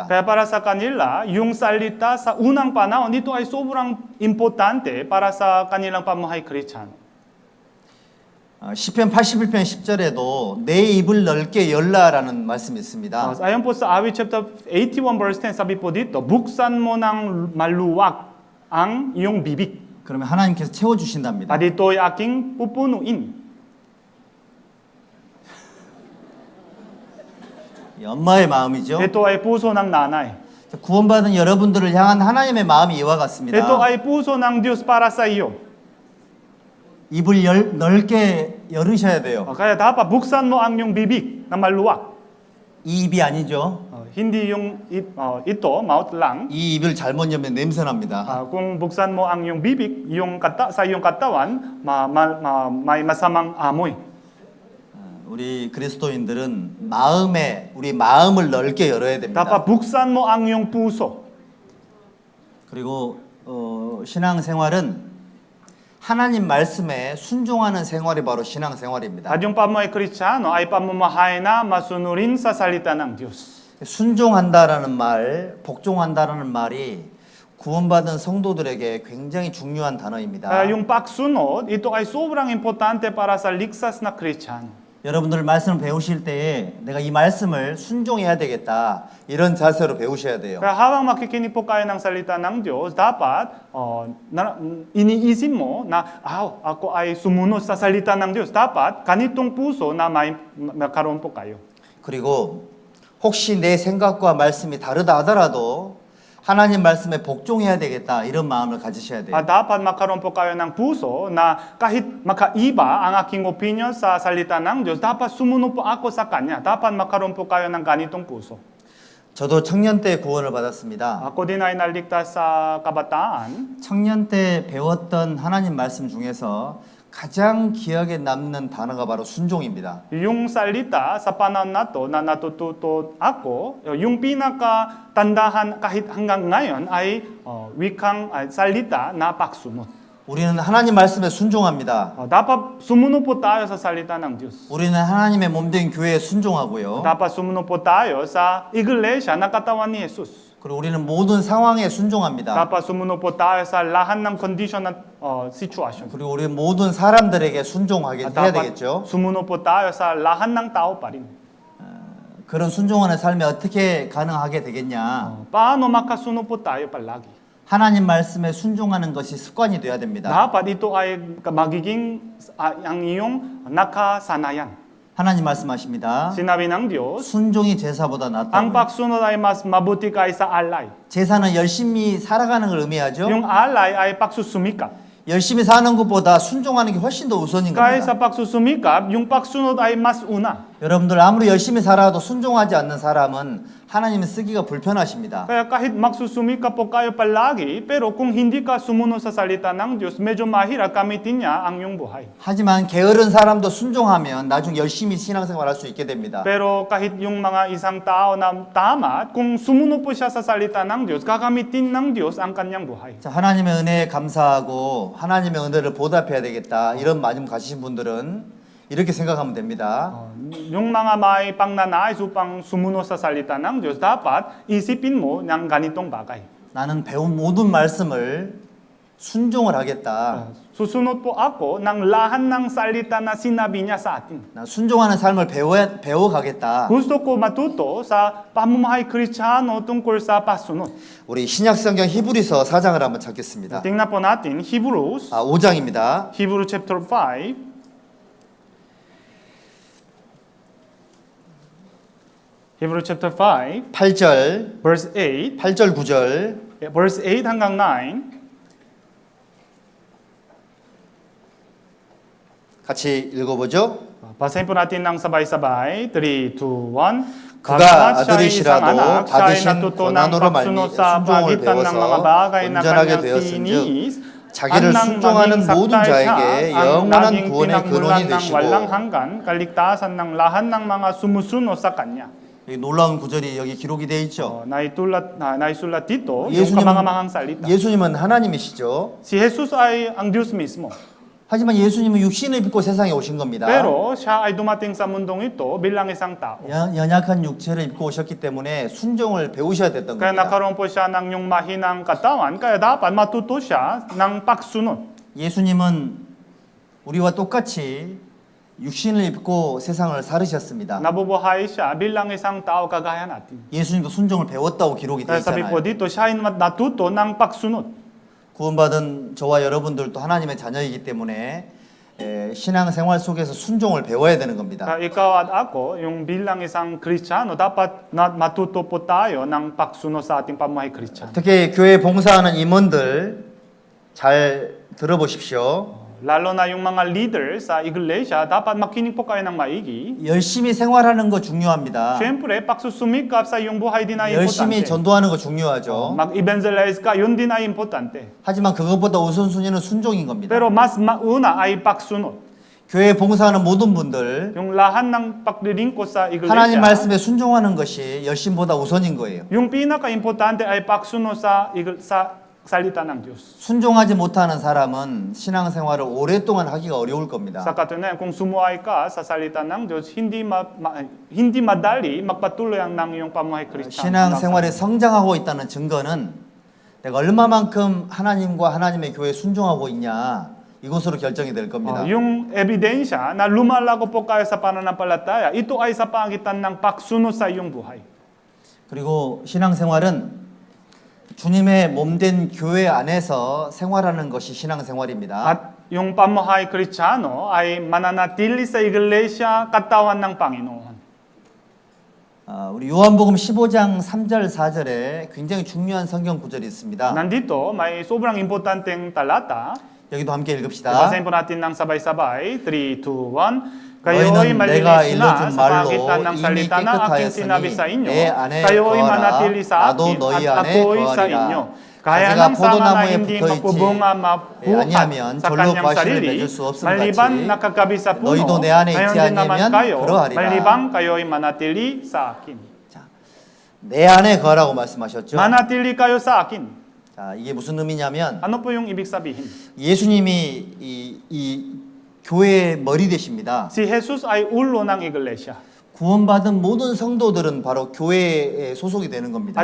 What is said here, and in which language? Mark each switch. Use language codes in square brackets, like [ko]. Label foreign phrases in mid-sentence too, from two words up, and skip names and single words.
[tl] Kaya para sa kanila, yung salita sa unang panahon, ito ay sobrang importante para sa kanilang pamumuhay Kristiyano. [ko] 시편 81편 10절에도 내 입을 넓게 열라라는 말씀이 있습니다. [tl] Ayon po sa Awit chapter 81 verse 10, sabi po dito, buksan mo ng maluwag ang iyong bibig. [ko] 그러면 하나님께서 채워 주신답니다. [tl] At ito'y aking pupunuin. [ko] 엄마의 마음이죠. [tl] Ito ay puso ng nanay. [ko] 구원받은 여러분들을 향한 하나님의 마음이 이와 같습니다. [tl] Ito ay puso ng Diyos para sa iyo. [ko] 입을 넓게 열으셔야 돼요. [tl] Kaya dapat buksan mo ang iyong bibig na maluwag. [ko] 이 입이 아니죠. [tl] Hindi yung ito, mouth lang. [ko] 이 입을 잘못 열면 냄새 납니다. [tl] Kung buksan mo ang iyong bibig, sa iyong katawan, may masamang amoy. [ko] 우리 그리스도인들은 우리 마음을 넓게 열어야 됩니다. [tl] Dapat buksan mo ang iyong puso. [ko] 그리고 신앙생활은 하나님 말씀에 순종하는 생활이 바로 신앙생활입니다. [tl] At yung pamumuhay Kristiyano ay pamumuhay na masunurin sa salita ng Diyos. [ko] 순종한다라는 말, 복종한다라는 말이 구원받은 성도들에게 굉장히 중요한 단어입니다. [tl] Yung pagsunod, ito ay sobrang importante para sa liksas na Kristiyano. [ko] 여러분들 말씀을 배우실 때에 내가 이 말씀을 순종해야 되겠다 이런 자세로 배우셔야 돼요. [tl] Kaya habang makikinig po kayo ng salita ng Diyos, dapat iniisip mo na ako ay sumunod sa salita ng Diyos. Dapat ganitong puso na magkaroon po kayo. [ko] 그리고 혹시 내 생각과 말씀이 다르다 하더라도 하나님 말씀에 복종해야 되겠다 이런 마음을 가지셔야 돼요. [tl] Dapat magkaroon po kayo ng puso na kahit makaiba ang aking opinion sa salita ng Diyos, dapat sumunod po ako sa Kanya. Dapat magkaroon po kayo ng ganitong puso. [ko] 저도 청년 때 구원을 받았습니다. [tl] Ako din ay naligtas sa kabataan. [ko] 청년 때 배웠던 하나님 말씀 중에서 가장 기억에 남는 단어가 바로 순종입니다. [tl] Yung salita sa panahon na to na natututo ako, yung pinakatandahan kahit hanggang ngayon ay wikang salita na pagsunod. [ko] 우리는 하나님 말씀에 순종합니다. [tl] Dapat sumunod po tayo sa salita ng Diyos. [ko] 우리는 하나님의 몸된 교회에 순종하고요. [tl] Dapat sumunod po tayo sa iglesia na katawan ni Jesus. [ko] 그리고 우리는 모든 상황에 순종합니다. [tl] Dapat sumunod po tayo sa lahat ng condition at sitwasyon. [ko] 그리고 우리 모든 사람들에게 순종하게 해야 [tl] Dapat [ko] 되겠죠. [tl] sumunod po tayo sa lahat ng tao pa rin. [ko] 그런 순종하는 삶이 어떻게 가능하게 되겠냐? [tl] Paano makasunod po tayo palagi? [ko] 하나님 말씀에 순종하는 것이 습관이 돼야 됩니다. [tl] Dapat ito ay magiging ang iyong nakasanayan. [ko] 하나님 말씀하십니다. [tl] Sinabi ng Diyos, [ko] 순종이 제사보다 [tl] ang [ko] 낫다. [tl] pagsunod ay mas mabuti kaysa alay. [ko] 제사는 열심히 살아가는 걸 의미하죠. [tl] Yung alay ay pagsusumikap. [ko] 열심히 사는 것보다 순종하는 게 훨씬 더 우선인 [tl] Kaya [ko] 겁니다. [tl] sa pagsusumikap, yung pagsunod ay mas una. [ko] 여러분들 아무리 열심히 살아도 순종하지 않는 사람은 하나님은 쓰기가 불편하십니다. [tl] Kaya kahit magsusumikap po kayo palagi, pero kung hindi ka sumunod sa salita ng Diyos, medyo mahirap gamitin niya ang iyong buhay. [ko] 하지만 게으른 사람도 순종하면 나중 열심히 신앙생활할 수 있게 됩니다. [tl] Pero kahit yung mga isang tao na tama, kung sumunod po siya sa salita ng Diyos, gagamitin ng Diyos ang kanyang buhay. [ko] 자, 하나님의 은혜에 감사하고 하나님의 은혜를 보답해야 되겠다 이런 마음 가지신 분들은 이렇게 생각하면 됩니다. [tl] Yung mga may pangnanais upang sumunod sa salita ng Diyos, dapat isipin mo ng ganitong bagay. [ko] 나는 배운 모든 말씀을 순종을 하겠다. [tl] Susunod po ako ng lahat ng salita na sinabi niya sa atin. [ko] 나 순종하는 삶을 배워가겠다. [tl] Gusto ko matuto sa pamumuhay Kristiyano tungkol sa pasunod. [ko] 우리 신약성경 히브리서 4장을 한번 찾겠습니다. [tl] Tingnan po natin Hebrews, [ko] 5장입니다. [en] Hebrews chapter 5. Hebrews chapter 5, [ko] 8절, [en] verse 8, [ko] 8절 9절 [tl] verse 8 hanggang 9. [ko] 같이 읽어보죠. [tl] Basahin po natin ng sabay-sabay. 3, 2, 1. [ko] 그가 아들이시라도 받으신 고난으로 순종을 배워서 온전하게 되었은즉 자기를 순종하는 모든 자에게 영원한 구원의 근원이 되시고. 이 놀라운 구절이 여기 기록이 되어 있죠. 예수님은 하나님이시죠. [tl] Si Jesus ay ang Diyos mismo. [ko] 하지만 예수님은 육신을 입고 세상에 오신 겁니다. [tl] Pero siya ay dumating sa mundong ito bilang isang tao. [ko] 연약한 육체를 입고 오셨기 때문에 순종을 배우셔야 됐던 [tl] Kaya [ko] 겁니다. [tl] nakaroon po siya ng yung mahinang katawan, kaya dapat matuto siya ng pagsunod. [ko] 예수님은 우리와 똑같이 육신을 입고 세상을 살으셨습니다. [tl] Nabubuhay siya bilang isang tao kagaya natin. [ko] 예수님도 순종을 배웠다고 기록이 되어 [tl] Kaya sabi po [ko] 있잖아요. [tl] dito, siya ay natuto ng pagsunod. [ko] 구원받은 저와 여러분들도 하나님의 자녀이기 때문에 신앙 생활 속에서 순종을 배워야 되는 겁니다. [tl] Kaya ikaw at ako, yung bilang isang Kristiyano, dapat matuto po tayo ng pagsunod sa ating pamumuhay Kristiyano. [ko] 특히 교회 봉사하는 임원들 잘 들어보십시오. [tl] Lalo na yung mga leader sa iglesia, dapat makinig po kayo ng maigi. [ko] 열심히 생활하는 거 중요합니다. [tl] Siyempre, pagsusumikap sa iyong buhay din ay [ko] 열심히 [tl] importante. [ko] 전도하는 거 중요하죠. [tl] Mag-evangelize ka, yun din ay importante. [ko] 하지만 그것보다 우선순위는 순종인 겁니다. [tl] Pero mas mauna ay pagsunod. [ko] 교회 봉사하는 모든 분들 [tl] Yung lahat ng paglilingkod sa [ko] 하나님 [tl] iglesia, [ko] 말씀에 순종하는 것이 열심보다 우선인 거예요. [tl] yung pinaka-importante ay pagsunod sa salita ng Diyos. [ko] 순종하지 못하는 사람은 신앙생활을 오랫동안 하기가 어려울 겁니다. [tl] Sa katunayan, kung sumuway ka sa salita ng Diyos, hindi madali magpatuloy ang ng iyong pamumuhay Kristiyano. [ko] 신앙생활에 성장하고 있다는 증거는 내가 얼마만큼 하나님과 하나님의 교회에 순종하고 있냐 이것으로 결정이 될 겁니다. [tl] Yung ebidensya na lumalago po kayo sa pananampalataya, ito ay sa pagitan ng pagsunod sa iyong buhay. [ko] 그리고 신앙생활은 주님의 몸된 교회 안에서 생활하는 것이 신앙생활입니다. [tl] At yung pamumuhay Kristiyano ay mananatili sa iglesia katawan ng Panginoon. [ko] 우리 요한복음 15장 3절 4절에 굉장히 중요한 성경 구절이 있습니다. [tl] Nandito, may sobrang importanteng talata. [ko] 여기도 함께 읽읍시다. [tl] Basahin po natin ng sabay-sabay. 3, 2, 1. [ko] 너희는 [tl] Kayo'y [ko] 내가 [tl] malinis [ko] 일러준 [tl] na sa [ko] 말로 [tl] pagitan ng [ko] 이미 [tl] salita na aking sinabi sa [ko] 깨끗하였으니 [tl] inyo. [ko] 내 안에 [tl] Kayo'y [ko] 거하라 [tl] manatili sa [ko] 나도 [tl] akin [ko] 너희 [tl] at [ko] 안에 [tl] ako'y sa [ko] 거하리라. [tl] inyo. Kaya [ko] 가지가 [tl] ng sama na [ko] 포도나무에 [tl] hindi [ko] 붙어 [tl] mapubunga [ko] 있지 [tl] mabuhat [ko] 아니하면 [tl] sa [ko] 절로 [tl] kanyang [ko] 과실을 [tl] sarili, [ko] 맺을 수 없음 [tl] maliban [ko] 같이 [tl] nakagabi sa puno, [ko] 너희도 내 안에 [tl] gayon [ko] 있지 [tl] din naman [ko] 아니하면 [tl] kayo, [ko] 그러하리라. [tl] maliban kayo'y manatili sa akin. [ko] 내 안에 거하라고 말씀하셨죠. [tl] Manatili kayo sa akin. [ko] 자, 이게 무슨 의미냐면 [tl] Ano po yung ibig sabihin? [ko] 예수님이 이 교회의 머리 되십니다. [tl] Si Jesus ay ulo ng iglesia. [ko] 구원받은 모든 성도들은 바로 교회에 소속이 되는 겁니다.